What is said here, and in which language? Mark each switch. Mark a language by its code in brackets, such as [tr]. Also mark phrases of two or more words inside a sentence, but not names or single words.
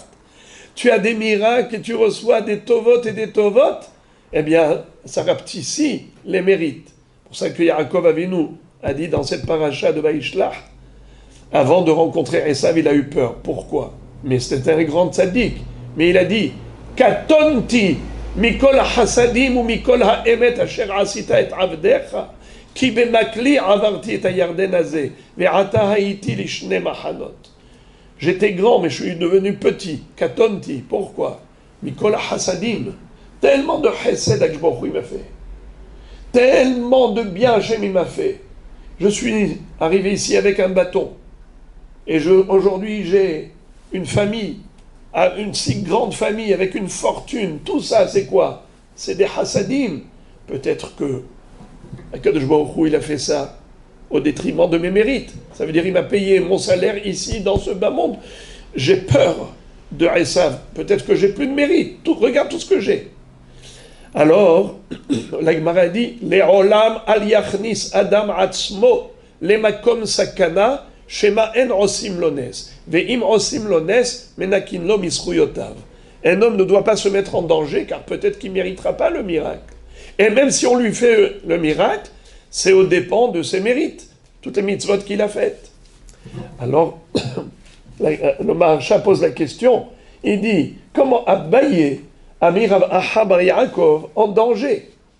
[fr] Tu as des miracles et tu reçois des tovot et des tovot, eh bien, ça rapetissait les mérites. C'est pour ça que Yaakov Avinu, a dit dans cette paracha de Vaishlach, avant de rencontrer Esav, il a eu peur. Pourquoi? Mais c'était un grand tzaddik. Mais il a dit, [he] קטנתי מכל החסדים ומכל האמת אשר עשית את עבדך כי במקלי עברתי את הירדן הזה ועתה הייתי לשני מחנות. [fr] J'étais grand, mais je suis devenu petit. Katonti. Pourquoi? [he] מכל החסדים. [fr] Tellement de [he] חסד הקדוש ברוך הוא [fr] il m'a fait. Tellement de bien Hachem il m'a fait. Je suis arrivé ici avec un bâton. Et aujourd'hui, j'ai une famille, une si grande famille, avec une fortune. Tout ça, c'est quoi? C'est des hasadim. Peut-être que [he] הקדוש ברוך הוא, [fr] il a fait ça au détriment de mes mérites. Ça veut dire qu'il m'a payé mon salaire ici, dans ce bas monde. J'ai peur de Esav. Peut-être que j'ai plus de mérite. Regarde tout ce que j'ai. Alors, la Gemara dit, [he] לעולם אל יכניס אדם עצמו למקום סכנה שמא אין עושים לו נס ואם עושים לו נס מנכין לו מזכויותיו. [fr] Un homme ne doit pas se mettre en danger car peut-être qu'il ne méritera pas le miracle. Et même si on lui fait le miracle, c'est aux dépens de ses mérites, toutes les mitzvot qu'il a faites. Alors, le Maharsha pose la question, il dit, comment Abaye Amir Ahabar Yaakov en danger?